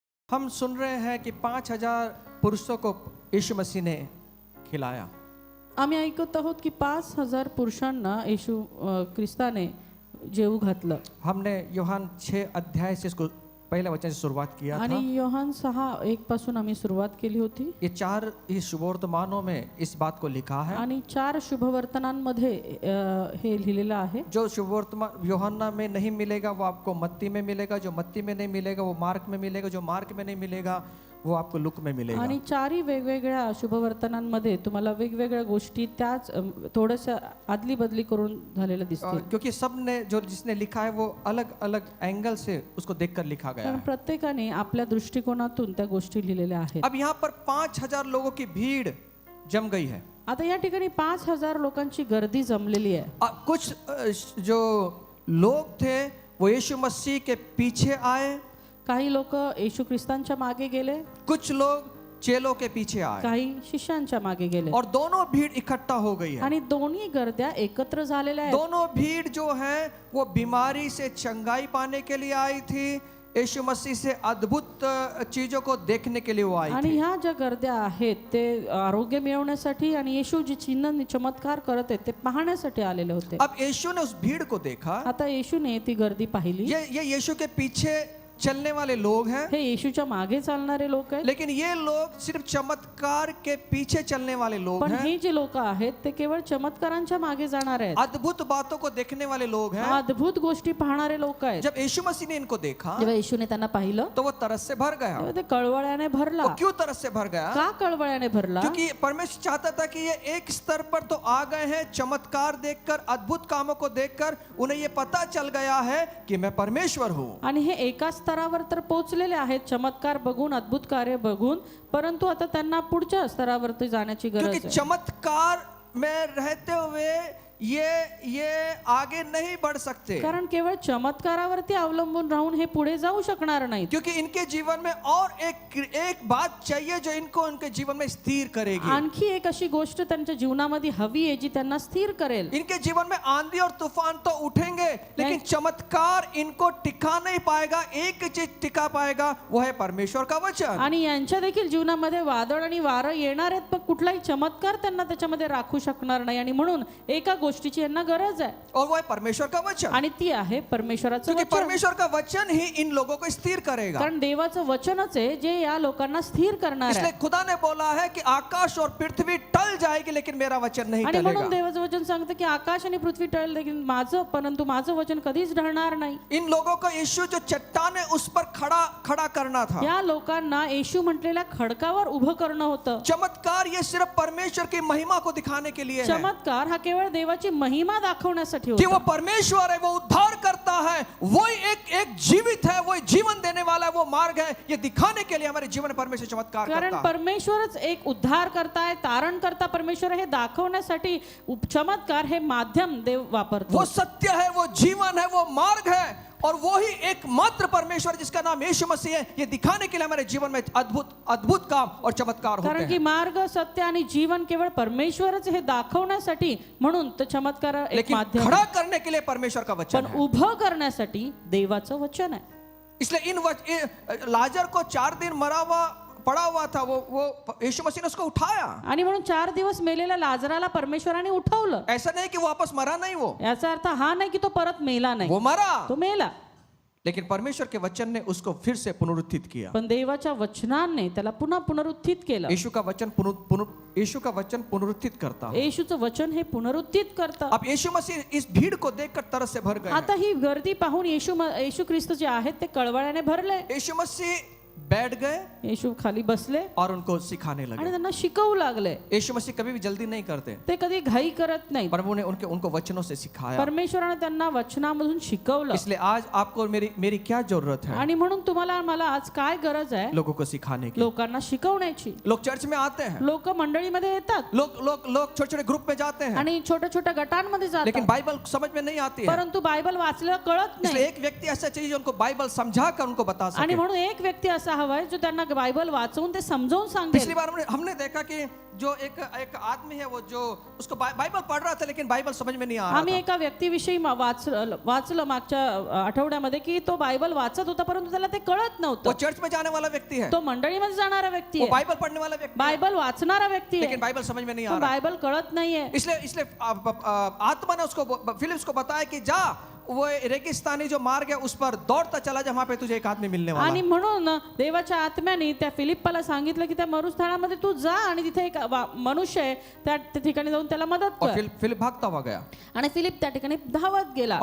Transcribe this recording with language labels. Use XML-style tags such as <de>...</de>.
<hi>हम सुन रहे हैं कि 5,000 पुरुषों को यीशु मसीह ने खिलाया।</hi> <mr>आम्ही ऐकत आहोत की 5,000 पुरुषांना येशू ख्रिस्ताने जेवू घातलं.</mr> <hi>हमने यूहन्ना 6 अध्याय से इसको पहले वचन से शुरुआत किया</hi> <mr>आणि</mr> <hi>था।</hi> <mr>योहान 6:1 पासून आम्ही सुरुवात केली होती.</mr> <hi>ये 4 इस शुभवर्तमानों में इस बात को लिखा है।</hi> <mr>आणि 4 शुभवर्तनांमध्ये हे लिहिलेलं आहे.</mr> <hi>जो शुभवर्तमान यूहन्ना में नहीं मिलेगा वो आपको मत्ती में मिलेगा, जो मत्ती में नहीं मिलेगा वो मार्क में मिलेगा, जो मार्क में नहीं मिलेगा वो आपको लूक में मिलेगा।</hi> <mr>आणि 4ही वेगवेगळ्या शुभवर्तनांमध्ये तुम्हाला वेगवेगळ्या गोष्टी त्याच थोडंसं आदली बदली करून झालेल्या दिसतील.</mr> <hi>क्योंकि सबने जो जिसने लिखा है वो अलग अलग एंगल से उसको देखकर लिखा गया</hi> <mr>कारण</mr> <hi>है।</hi> <mr>प्रत्येकाने आपल्या दृष्टिकोनातून त्या गोष्टी लिहिलेल्या आहेत.</mr> <hi>अब यहाँ पर 5,000 लोगों की भीड़ जम गई है।</hi> <mr>आता या ठिकाणी 5,000 लोकांची गर्दी जमलेली आहे.</mr> <hi>कुछ जो लोग थे वो यीशु मसीह के पीछे आए,</hi> <mr>काही लोक येशू ख्रिस्तांच्या मागे गेले,</mr> <hi>कुछ लोग चेलों के पीछे आए,</hi> <mr>काही शिष्यांच्या मागे गेले</mr> <hi>और दोनों भीड़ इकट्ठा हो गई है।</hi> <mr>आणि दोन्ही गर्द्या एकत्र झालेल्या आहेत.</mr> <hi>दोनों भीड़ जो है वो बीमारी से चंगाई पाने के लिए आई थी, यीशु मसीह से अद्भुत चीजों को देखने के लिए वो आई</hi> <mr>आणि</mr> <hi>थी।</hi> <mr>ह्या ज्या गर्द्या आहेत ते आरोग्य मिळवण्यासाठी आणि येशू जी चिन्ह चमत्कार करत आहेत ते पाहण्यासाठी आलेले होते.</mr> <hi>अब यीशु ने उस भीड़ को देखा।</hi> <mr>आता येशूने ती गर्दी पाहिली.</mr> <hi>ये यीशु के पीछे चलने वाले लोग हैं,</hi> <mr>हे येशूच्या मागे चालणारे लोक आहेत.</mr> <hi>लेकिन ये लोग सिर्फ चमत्कार के पीछे चलने वाले लोग</hi> <mr>पण</mr> <hi>हैं,</hi> <mr>हे जे लोक आहेत ते केवळ चमत्कारांच्या मागे जाणार आहेत.</mr> <hi>अद्भुत बातों को देखने वाले लोग हैं।</hi> <mr>अद्भुत गोष्टी पाहणारे लोक आहेत.</mr> <hi>जब यीशु मसीह ने इनको देखा</hi> <mr>जेव्हा येशूने त्यांना पाहिलं</mr> <hi>तो वो तरस से भर गया।</hi> <mr>तेव्हा ते कळवळ्याने भरला.</mr> <hi>वो क्यों तरस से भर गया?</hi> <mr>का कळवळ्याने भरला?</mr> <hi>क्योंकि परमेश्वर चाहता था कि ये एक स्तर पर तो आ गए हैं, चमत्कार देखकर, अद्भुत कामों को देखकर उन्हें ये पता चल गया है कि मैं परमेश्वर हूँ।</hi> <mr>आणि हे एका स्तरावर तर पोहोचलेले आहेत चमत्कार बघून, अद्भुत कार्य बघून, परंतु आता त्यांना पुढच्या स्तरावरती जाण्याची गरज</mr> <hi>क्योंकि</hi> <mr>आहे.</mr> <hi>चमत्कार में रहते हुए ये आगे नहीं बढ़ सकते,</hi> <mr>कारण केवळ चमत्कारावरती अवलंबून राहून हे पुढे जाऊ शकणार नाहीत.</mr> <hi>क्योंकि इनके जीवन में और एक बात चाहिए जो इनको उनके जीवन में स्थिर करेगी।</hi> <mr>आणखी एक अशी गोष्ट त्यांच्या जीवनामध्ये हवी आहे जी त्यांना स्थिर करेल.</mr> <hi>इनके जीवन में आंधी और तूफान तो उठेंगे, लेकिन चमत्कार इनको टिका नहीं पाएगा। एक चीज टिका पाएगा, वो है परमेश्वर का वचन।</hi> <mr>आणि यांच्या देखील जीवनामध्ये वादळ आणि वारं येणार आहेत, पण कुठलाही चमत्कार त्यांना त्याच्यामध्ये राखू शकणार नाही. आणि म्हणून एका गोष्टीची यांना गरज आहे,</mr> <hi>और वो है परमेश्वर का वचन।</hi> <mr>आणि ती आहे परमेश्वराचं</mr> <hi>क्योंकि</hi> <mr>वचन.</mr> <hi>परमेश्वर का वचन ही इन लोगों को स्थिर करेगा।</hi> <mr>कारण देवाचं वचनच आहे जे या लोकांना स्थिर करणार</mr> <hi>इसलिए</hi> <mr>आहे.</mr> <hi>खुदा ने बोला है कि आकाश और पृथ्वी टल जाएगी लेकिन मेरा वचन नहीं</hi> <mr>आणि म्हणून</mr> <hi>टलेगा।</hi> <mr>देवाचं वचन सांगतं की आकाश आणि पृथ्वी टळेल लेकिन परंतु माझं वचन कधीच ढळणार नाही.</mr> <hi>इन लोगों को यीशु जो चट्टान है उस पर खड़ा करना था।</hi> <mr>या लोकांना येशू म्हटलेल्या खडकावर उभं करणं होतं.</mr> <hi>चमत्कार ये सिर्फ परमेश्वर की महिमा को दिखाने के लिए है</hi> <mr>चमत्कार हा केवळ देवाची महिमा दाखवण्यासाठी</mr> <hi>कि वो</hi> <mr>होता.</mr> <hi>परमेश्वर है, वो उद्धार करता है, वो एक जीवित है, वो जीवन देने वाला है, वो मार्ग है, ये दिखाने के लिए हमारे जीवन में परमेश्वर चमत्कार</hi> <mr>कारण</mr> <hi>करता है।</hi> <mr>परमेश्वरच एक उद्धार करताय, तारण करता परमेश्वर हे दाखवण्यासाठी चमत्कार हे माध्यम देव वापरतो.</mr> <hi>वो सत्य है, वो जीवन है, वो मार्ग है, और वो ही एकमात्र परमेश्वर जिसका नाम यीशु मसीह है, ये दिखाने के लिए हमारे जीवन में अद्भुत काम और चमत्कार होते</hi> <mr>कारण की</mr> <hi>हैं।</hi> <mr>मार्ग, सत्य आणि जीवन केवळ परमेश्वरच हे दाखवण्यासाठी, म्हणून तो चमत्कार एक</mr> <hi>लेकिन</hi> <mr>माध्यम</mr> <hi>खड़ा</hi> <mr>आहे.</mr> <hi>करने के लिए परमेश्वर का वचन</hi> <mr>पण</mr> <hi>है।</hi> <mr>उभं करण्यासाठी देवाचं वचन आहे.</mr> <hi>इसलिए लाजर को 4 दिन मरा हुआ पड़ा हुआ था, वो यीशु मसीह ने उसको उठाया।</hi> <mr>आणि म्हणून 4 दिवस मेलेल्या लाजराला परमेश्वराने उठवलं.</mr> <hi>ऐसा नहीं कि वापस मरा नहीं, वो</hi> <mr>याचा अर्थ हा नाही की तो परत मेला नाही,</mr> <hi>वो मरा,</hi> <mr>तो मेला.</mr> <hi>लेकिन परमेश्वर के वचन ने उसको फिर से पुनरुत्थित किया।</hi> <mr>पण देवाच्या वचनाने त्याला पुन्हा पुनरुत्थित केलं.</mr> <hi>यीशु का वचन पुनरुत्थित करता है।</hi> <mr>येशूचं वचन हे पुनरुत्थित करतं.</mr> <hi>अब यीशु मसीह इस भीड़ को देखकर तरस से भर गए।</hi> <mr>आता ही गर्दी पाहून येशू ख्रिस्त जे आहेत ते कळवळ्याने भरले.</mr> <hi>यीशु मसीह बैठ गए</hi> <mr>येशू खाली बसले</mr> <hi>और उनको सिखाने</hi> <mr>आणि</mr> <hi>लगे।</hi> <mr>त्यांना शिकवू लागले.</mr> <hi>यीशु मसीह कभी भी जल्दी नहीं करते,</hi> <mr>ते कधी घाई करत नाही.</mr> <hi>पर उन्होंने उनको वचनों से सिखाया।</hi> <mr>परमेश्वराने त्यांना वचनामधून शिकवलं.</mr> <hi>इसलिए आज आपको और मेरी क्या जरूरत है?</hi> <mr>आणि म्हणून तुम्हाला मला आज काय गरज आहे?</mr> <hi>लोगों को सिखाने की।</hi> <mr>लोकांना शिकवण्याची.</mr> <hi>लोग चर्च में आते हैं,</hi> <mr>लोक मंडळीमध्ये येतात</mr> <hi>लोग छोटे ग्रुप में जाते हैं,</hi> <mr>आणि छोट्या छोट्या गटांमध्ये</mr> <hi>लेकिन</hi> <mr>जातात,</mr> <hi>बाइबल समझ में नहीं आती है।</hi> <mr>परंतु बायबल वाचलेलं कळत</mr> <hi>इसलिए</hi> <mr>नाही.</mr> <hi>एक व्यक्ति ऐसा चाहिए जो उनको बाइबल समझा कर उनको बता</hi> <mr>आणि</mr> <hi>सके।</hi> <mr>म्हणून एक व्यक्ती असा असा हवाय जो त्यांना बायबल वाचवून ते समजावून सांगेल.</mr> <hi>पिछली बार हमने देखा कि जो एक आदमी है वो जो उसको बाइबल पढ़ रहा था लेकिन बाइबल समझ में नहीं आ रहा</hi> <mr>आम्ही</mr> <hi>था.</hi> <mr>एका व्यक्तीविषयी वाचलं मागच्या आठवड्यामध्ये की तो बायबल वाचत होता परंतु त्याला ते कळत</mr> <hi>वो</hi> <mr>नव्हतं.</mr> <hi>चर्च में जाने वाला व्यक्ति है,</hi> <mr>तो मंडळीमध्ये जाणारा व्यक्ती</mr> <hi>वो</hi> <mr>आहे,</mr> <hi>बाइबल पढ़ने वाला व्यक्ति है,</hi> <mr>बायबल वाचणारा व्यक्ती आहे,</mr> <hi>लेकिन बाइबल समझ में नहीं आ</hi> <mr>पण</mr> <hi>रहा.</hi> <mr>बायबल कळत नाहीये.</mr> <hi>इसलिए आत्मा ने उसको फिलिप्स को बताया कि जा वो रेगिस्तानी जो मार्ग है उस पर दौड़ता चला जा, वहां पे तुझे एक आदमी मिलने वाला</hi> <mr>आणि</mr> <hi>है.</hi> <mr>म्हणून देवाच्या आत्म्याने त्या फिलिप्पाला सांगितलं की त्या मरुस्थळामध्ये तू जा आणि तिथे एक मनुष्य आहे त्या ठिकाणी जाऊन त्याला मदत</mr> <hi>और</hi> <mr>कर.</mr> <hi>फिलिप भागता हुआ गया</hi> <mr>आणि फिलिप त्या ठिकाणी धावत गेला</mr>